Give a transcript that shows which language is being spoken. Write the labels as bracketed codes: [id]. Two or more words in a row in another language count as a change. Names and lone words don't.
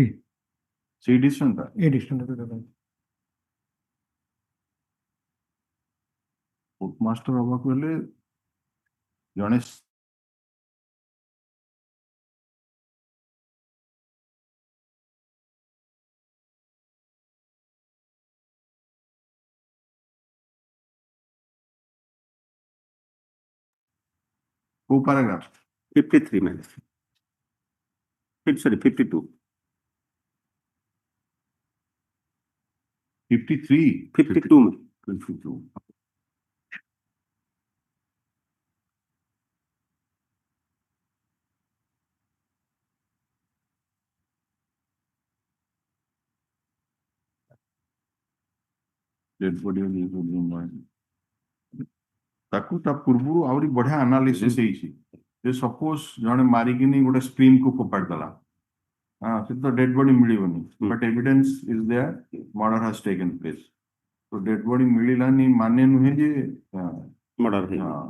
[or] ସେଇ decision ଟା? [en] court master [or] ହବାକୁ ହେଲେ ଜଣେ କୋଉ paragraph? [en] 53 minutes. Sorry, 52. 53? 52. 52. Dead body of the human. [or] ତାକୁ ତା ପୂର୍ବରୁ ଆହୁରି ବଢିଆ ଆନାଲିସିସ୍ ହେଇଛି ଯେ ସପୋଜ ଜଣେ ମାରିକିନି ଗୋଟେ ସ୍କ୍ରିନ୍ କୁ ଫୋପାଡ଼ି ଦେଲା, ହଁ ସେ ତ [en] dead body [or] ମିଳିବନି, [en] but evidence is there, murder has taken place. [or] ତ [en] dead body [or] ମିଳିଲାନି ମାନେ ନୁହେଁ ଯେ ମର୍ଡର ହେଇନି।